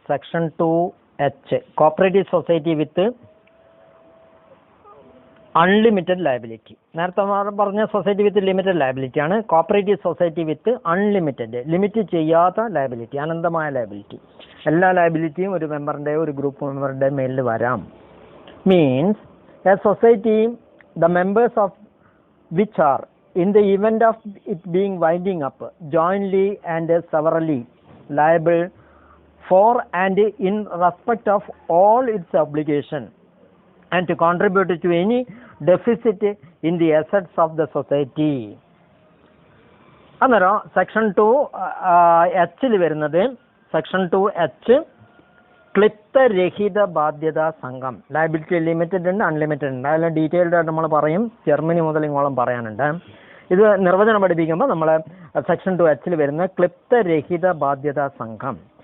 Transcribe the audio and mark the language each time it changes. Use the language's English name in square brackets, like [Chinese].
[English] Section 2H cooperative society with unlimited liability. [Malayalam] നേരത്തെ പറഞ്ഞ society with limited liability ആണ്. Cooperative society വിത്ത് unlimited, limit ചെയ്യാത്ത liability, അനന്തമായ ലയബിലിറ്റി. എല്ലാ ലയബിലിറ്റിയും ഒരു മെമ്പറിൻ്റെ ഒരു ഗ്രൂപ്പ് മെമ്പറുടെ മേലിൽ വരാം. [English] Means a society, the members of which are, in the event of it being winding up, jointly and severally liable for and in respect of all its obligation and to contribute to any deficit in the assets of the society. [Malayalam] അന്നേരം section 2H വരുന്നത് section 2H ക്ലിപ്തരഹിത ബാധ്യതാ സംഘം. Liability limited ഉണ്ട്, unlimited ഉണ്ട്. അതിൽ detailed ആയിട്ട് നമ്മൾ പറയും. Germany മുതൽ ഇങ്ങോളം പറയാനുണ്ട്. ഇത് നിർവചനം പഠിപ്പിക്കുമ്പോൾ നമ്മൾ സെക്ഷൻ 2H വരുന്ന ക്ലിപ്തരഹിത ബാധ്യതാ സംഘം.